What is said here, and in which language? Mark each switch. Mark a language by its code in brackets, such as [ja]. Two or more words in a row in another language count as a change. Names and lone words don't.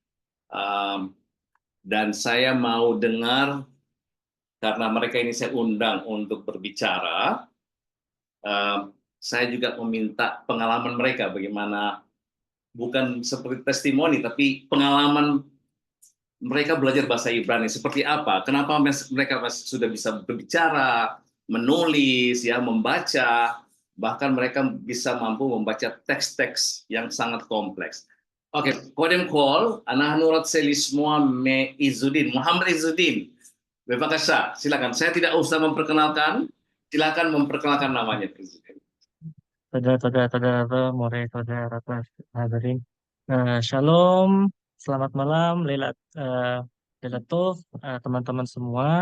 [id] Dan saya mau dengar, karena mereka ini saya undang untuk berbicara, saya juga meminta pengalaman mereka bagaimana, bukan seperti testimoni, tapi pengalaman mereka belajar bahasa Ibrani seperti apa, kenapa mereka sudah bisa berbicara, menulis, ya, membaca, bahkan mereka bisa mampu membaca teks-teks yang sangat kompleks. Oke, [he] קודם כל, אנחנו רוצה לשמוע מעזודין, [id] Muhammad Izudin. Bebakasa, silakan. Saya tidak usah memperkenalkan, silakan memperkenalkan namanya. [he] תודה מורה תודה רבה חברים. [id] Shalom, selamat malam, Lelatov, teman-teman semua.